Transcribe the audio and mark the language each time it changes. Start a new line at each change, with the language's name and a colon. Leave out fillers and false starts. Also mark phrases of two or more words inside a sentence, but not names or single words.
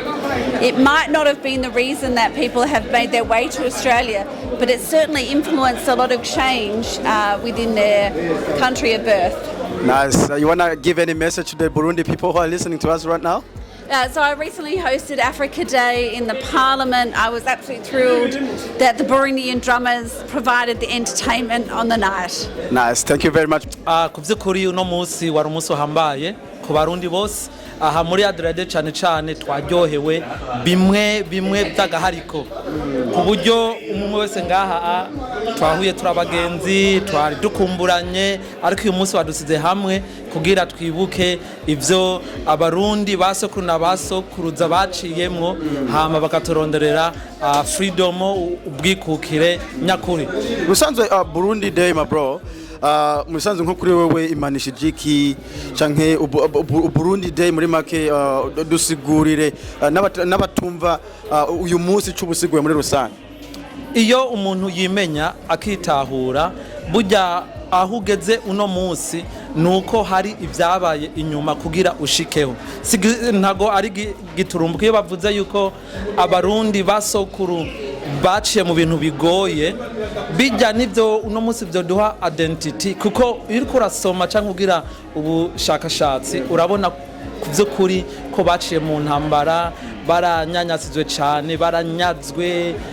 English: It might not have been the reason that people have made their way to Australia, but it certainly influenced a lot of change within their country of birth. Nice. You want to give any message to the Burundi people who are listening to us right now? So I recently hosted Africa Day in the Parliament. I was absolutely thrilled that the Burundian drummers provided the entertainment on the night. Nice, thank you very much.
Rundi: Ku by'ukuri uno munsi wari umunsi uhambaye ku barundi bose aha muri Adelaide cyane twaryohewe bimwe by'agahariko ku buryo umwe wese ngaha twahuye turabagenzi twari dukumburanye ariko uyu munsi wadusize hamwe kugira twibuke ivyo abarundi basokuru na basokuruza baciyemwo hama bakaturonderera freedom ubwikukire nyakuri. Musanzwe Burundi Day,
English: my bro.
Rundi: Musanzwe nko kuri wewe imanishije iki canke Burundi Day muri make dusigurire n'abatumva uyu munsi cy'ubusiguye muri rusange. Iyo umuntu yimenya akitahura burya aho ugeze uno munsi nuko hari ibyabaye inyuma kugira ushikeho ntago ari giturumbuka iyo bavuze yuko abarundi basokuru baciye mu bintu bigoye bijya nivyo uno munsi byo duha identity kuko iyo uriko urasoma cyangwa ugira ubushakashatsi urabona kuvyukuri ko baciye mu ntambara baranyanyasizwe cyane baranyazwe